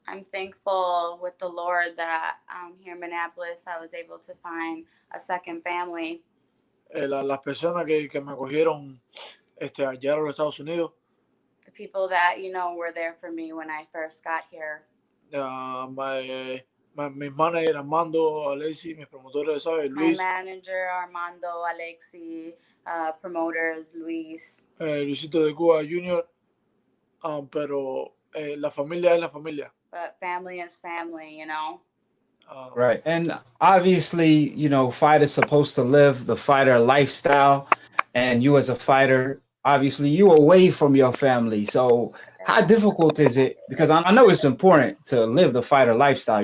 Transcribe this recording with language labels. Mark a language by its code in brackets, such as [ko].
[en] I'm thankful with the Lord that here in Minneapolis I was able to find a second family. [es] Las personas que me acogieron allá a los Estados Unidos. [en] The people that, you know, were there for me when I first got here. [es] Mis manager Armando, Alexi, mis promotores, ¿sabes? Luis. [en] My manager Armando, Alexi, promoters Luis. [es] Luisito de Cuba Jr. Pero la familia es la familia. [en] But family is family, you know. Right. And obviously, you know, fighters supposed to live the fighter lifestyle, and you as a fighter, obviously you away from your family. So how difficult is it? Because I know it's important to live the fighter lifestyle.